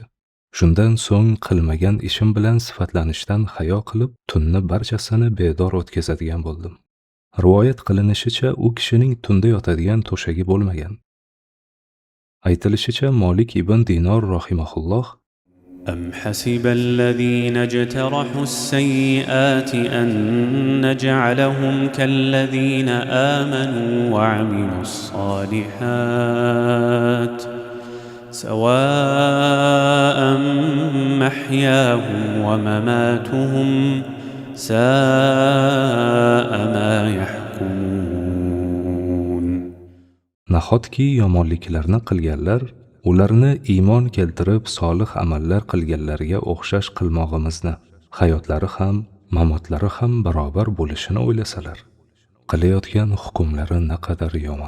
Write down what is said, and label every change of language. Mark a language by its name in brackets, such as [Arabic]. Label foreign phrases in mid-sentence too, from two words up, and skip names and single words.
[Uzbek] Shundan so'ng qilmagan ishim bilan sifatlanishdan hayo qilib, tunni barchasini bedor o'tkazadigan bo'ldim. Rivoyat qilinishicha, u kishining tunda yotadigan to'shagi bo'lmagan. Aytilishicha, Malik ibn Dinor rahimahulloh [Arabic] أم حسب الذين اجترحوا السيئات أن نجعلهم كالذين آمنوا وعملوا الصالحات سواء محياهم ومماتهم ساء ما يحكمون. [Uzbek] Nahotki yomonliklarni qilganlar ularni iymon keltirib solih amallar qilganlarga o'xshash qilmog'imizni, hayotlari ham, mamotlari ham barobar bo'lishini o'ylasalar, qilayotgan hukmlari naqadar yomon.